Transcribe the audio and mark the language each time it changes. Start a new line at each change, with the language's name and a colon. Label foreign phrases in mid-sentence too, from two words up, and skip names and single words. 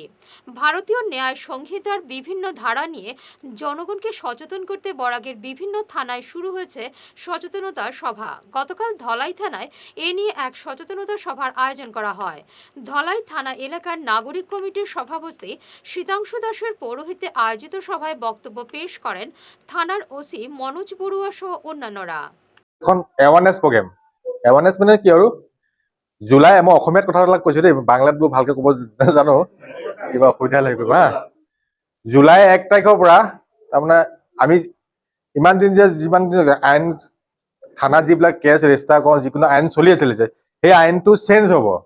Bangla: ভারতীয় ন্যায় সংহিতার বিভিন্ন ধারা নিয়ে জনগণকে সচেতন করতে বরাকের বিভিন্ন থানায় শুরু হয়েছে সচেতনতা সভা। গতকাল ধলাই থানায় এ নিয়ে এক সচেতনতা সভার আয়োজন করা হয়। ধলাই থানা এলাকার নাগরিক কমিটির সভাপতি শীতাংশু দাসের পৌরোহিত্যে আয়োজিত সভায় বক্তব্য পেশ করেন থানার ওসি মনোজ বড়ুয়া সহ অন্যান্যরা।
Assamese: এখন
English: awareness program,
Assamese: এৱাৰনেছ মানে কি আৰু জুলাই মই অসমীয়াত কথাবিলাক কৈছো দেই, বাংলাত বোৰ ভালকে ক'ব জানো, কিবা অসুবিধা লাগিব হা। জুলাই 1 তাৰিখৰ পৰা তাৰমানে আমি ইমান দিন যে যিমান আইন থানাত যিবিলাক
English: case register
Assamese: কৰোঁ, যিকোনো আইন চলি আছিলে যে সেই আইনটো চেঞ্জ হ'ব।